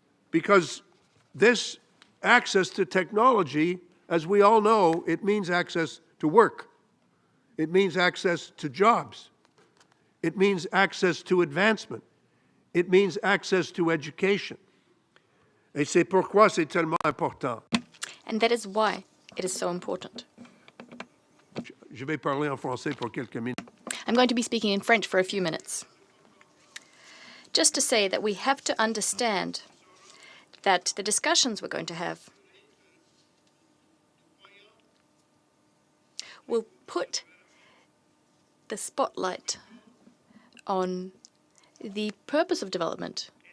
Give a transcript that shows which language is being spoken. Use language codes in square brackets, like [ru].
[en] Because this access to technology, as we all know, it means access to work. It means access to jobs. It means access to advancement. It means access to education. [fr] Et c'est pourquoi c'est tellement important. [en] And that is why it is so important. [fr] Je vais parler en français pour quelques minutes. [en] I'm going to be speaking in French for a few minutes. Just to say that we have to understand that the discussions we're going to have will put the spotlight on the purpose of development.